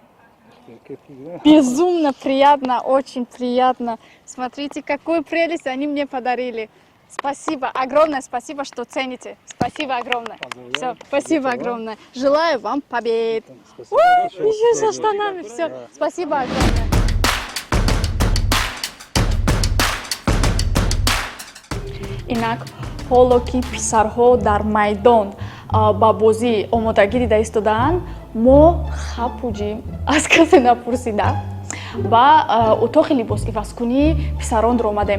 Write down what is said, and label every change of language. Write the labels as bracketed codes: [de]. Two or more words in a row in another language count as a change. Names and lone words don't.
[ru] Безумно приятно, очень приятно. Смотрите, какую прелесть они мне подарили. Спасибо, огромное спасибо, что цените. Спасибо огромное. Все, спасибо огромное. Желаю вам побед. Еще со штанами, все. Спасибо огромное. [tg] Инак, ҳоло ки писарҳо дар майдон ба бозӣ омодагӣ дида истодаанд, мо хапуҷим аз касе напурсида ба утоқи либосивазкунии писаронро омадем.